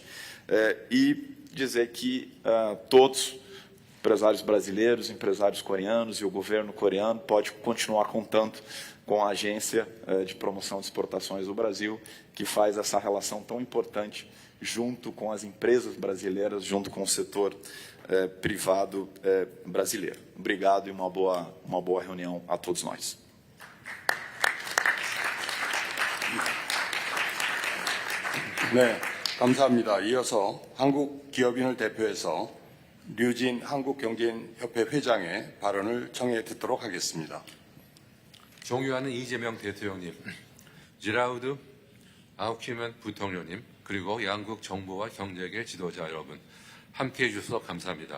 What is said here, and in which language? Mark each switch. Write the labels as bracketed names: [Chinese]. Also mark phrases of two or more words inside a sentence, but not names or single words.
[Portuguese] E dizer que todos, empresários brasileiros, empresários coreanos e o governo coreano pode continuar contando com a Agência de Promoção de Exportações do Brasil, que faz essa relação tão importante junto com as empresas brasileiras, junto com o setor privado brasileiro. Obrigado e uma boa reunião a todos nós. [Korean] 네, 감사합니다. 이어서 한국기업인을 대표해서 류진 한국경제인협회 회장의 발언을 청해 듣도록 하겠습니다. 존경하는 이재명 대통령님, 지라우드 아우키만 부통령님, 그리고 양국 정부와 경제계 지도자 여러분, 함께해 주셔서 감사합니다.